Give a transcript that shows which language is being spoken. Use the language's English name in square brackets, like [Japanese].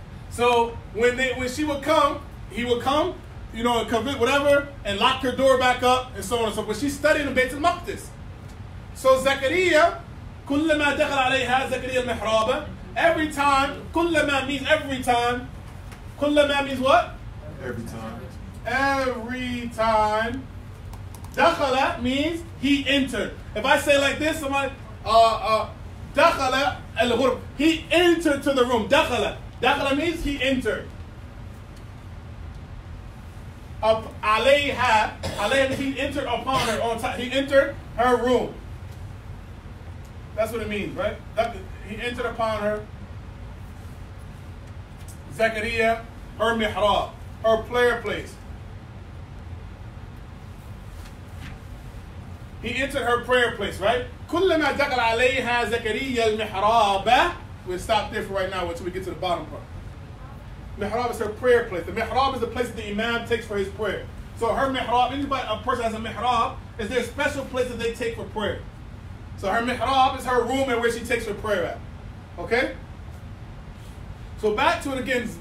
[English] So when she would come, he would come, and convince whatever, and lock her door back up, and so on and so forth. But she's studying in Beit al-Maqdis. [Arabic] So Zechariah, كلما دخل عليها زكريا المحراب. [English] Every time, كلما means every time. كلما means what? Every time. Every time. Dakhala means he entered. If I say like this, somebody, dakhala al-ghurb. He entered to the room. Dakhala. Dakhala means he entered. Alayha. Alayha means he entered upon her. On top. He entered her room. That's what it means, right? He entered upon her. Zechariah, her mihrab, her prayer place. He entered her prayer place, right? [Arabic] كلما دخل عليها زكريا المحراب. [English] We'll stop there for right now until we get to the bottom part. Mihrab is her prayer place. The mihrab is the place that the imam takes for his prayer. So her mihrab, a person has a mihrab, is their special place that they take for prayer. So her mihrab is her room and where she takes her prayer at. Okay? So back to it again.